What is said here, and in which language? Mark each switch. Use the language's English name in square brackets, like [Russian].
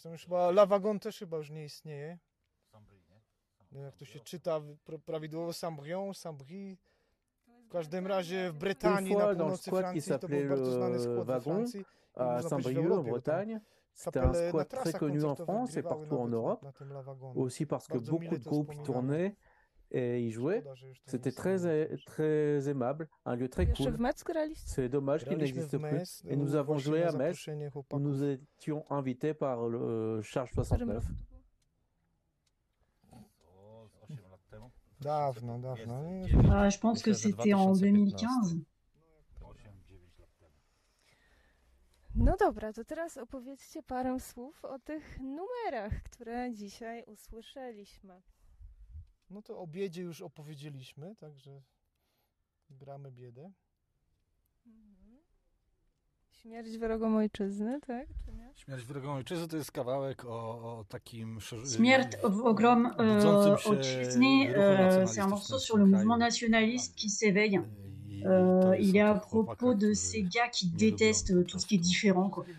[Polish] La Wagon też chyba już nie istnieje. Jak to się czyta prawidłowo, Saint-Brion, Saint-Brie. W każdym razie w Brytanii, [French] fois, [Polish] na północy Francji, to był bardzo znany skład w Francji. A Saint-Brieuc, Bretagne. [French] C'était un squat très connu en France et partout en Europe. Aussi parce que beaucoup de groupes y tournaient et y jouaient. C'était très, très aimable, un lieu très cool. C'est dommage qu'il n'existe plus. Et nous avons joué à Metz, où nous étions invités par le Charge 69. Je pense que c'était en 2015. [Polish] No dobra, to teraz opowiedzcie parę słów o tych numerach, które dzisiaj usłyszeliśmy. No to o biedzie już opowiedzieliśmy, także gramy biedę. Śmierć wrogom ojczyzny, tak? Czy nie? Śmierć wrogom ojczyzny to jest kawałek o takim Śmierć w ogrom ojczyzny, [French] c'est un morceau sur le mouvement nationaliste qui s'éveille. Il est à propos de ces gars qui détestent tout ce qui est différent.